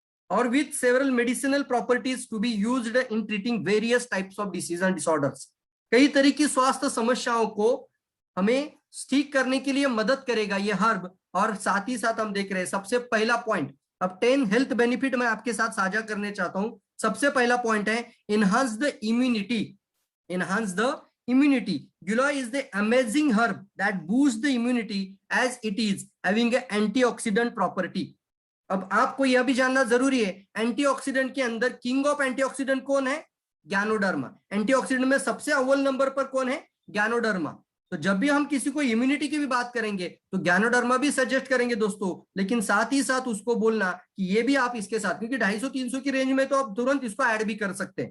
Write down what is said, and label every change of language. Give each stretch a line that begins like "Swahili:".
Hindi: और
English: with several medicinal properties to be used in treating various types of disease and disorders,
Hindi: कई तरह की स्वास्थ्य समस्याओं को हमें ठीक करने के लिए मदद करेगा ये हर्ब। और साथ ही साथ हम देख रहे हैं सबसे पहला पॉइंट, अब 10 हेल्थ बेनिफिट मैं आपके साथ साझा करने चाहता हूं। सबसे पहला पॉइंट है
English: Enhance the immunity, enhance the immunity. Giloy is the amazing herb that boosts the immunity as it is having an antioxidant property.
Hindi: अब आपको यह भी जानना जरूरी है, एंटीऑक्सीडेंट के अंदर किंग ऑफ एंटीऑक्सीडेंट कौन है, गैनोडर्मा। एंटीऑक्सीडेंट में सबसे अव्वल नंबर पर कौन है, गैनोडर्मा। तो जब भी हम किसी को इम्यूनिटी की भी बात करेंगे तो गैनोडर्मा भी सजेस्ट करेंगे दोस्तों, लेकिन साथ ही साथ उसको बोलना कि ये भी आप इसके साथ, क्योंकि 250-300 की रेंज में तो आप तुरंत इसको ऐड भी कर सकते हैं।